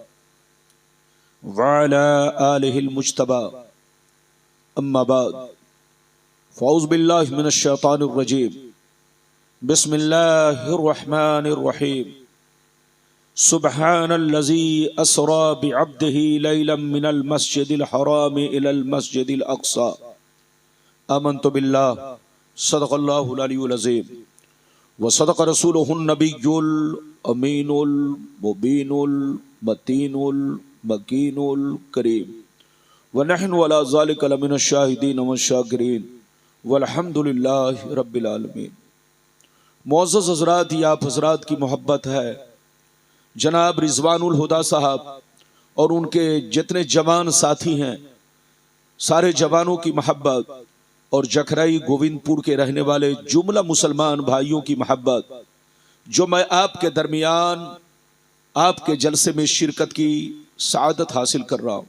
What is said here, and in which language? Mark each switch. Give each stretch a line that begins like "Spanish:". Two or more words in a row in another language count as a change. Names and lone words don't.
Arabic: وعلى آله المجتبى أما بعد فأعوذ بالله من الشيطان الرجيم بسم الله الرحمن الرحيم سبحان الذي أسرى بعبده ليلا من المسجد الحرام إلى المسجد الأقصى آمنت بالله صدق الله العلي العظيم وصدق رسوله النبي الأمين المبين المتين المكين الكريم ونحن على ذلك لمن الشاهدين والشاكرين والحمد لله رب العالمين.
Urdu: معزز حضرات، یہ آپ حضرات کی محبت ہے جناب رضوان الہدیٰ صاحب اور ان کے جتنے جوان ساتھی ہیں، سارے جوانوں کی محبت اور جکھرائی گوبند پور کے رہنے والے جملہ مسلمان بھائیوں کی محبت، جو میں آپ کے درمیان آپ کے جلسے میں شرکت کی سعادت حاصل کر رہا ہوں.